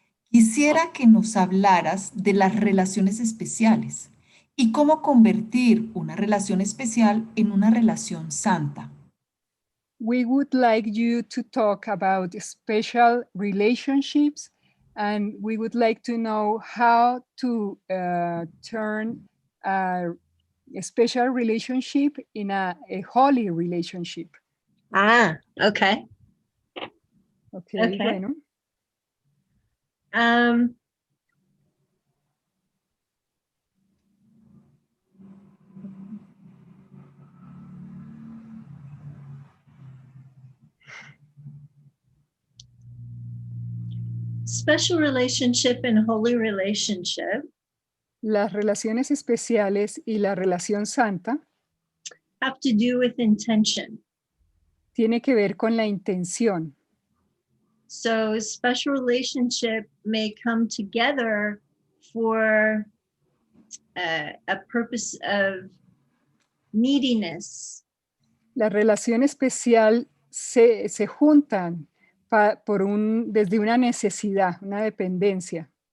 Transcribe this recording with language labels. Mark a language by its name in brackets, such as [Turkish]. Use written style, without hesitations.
[Spanish] Quisiera que nos hablaras de las relaciones especiales y cómo convertir una relación especial en una relación santa. [English] We would like you to talk about special relationships, and we would like to know how to turn a special relationship in a holy relationship. Ah, okay. Okay, Okay. [Spanish] bueno. [English] Special relationship and holy relationship [Spanish] Las relaciones especiales y la relación santa [English] have to do with intention. [Spanish] tiene que ver con la intención. [English] So special relationship may come together for a purpose of neediness, [Spanish] La relación especial se juntan desde una necesidad, una dependencia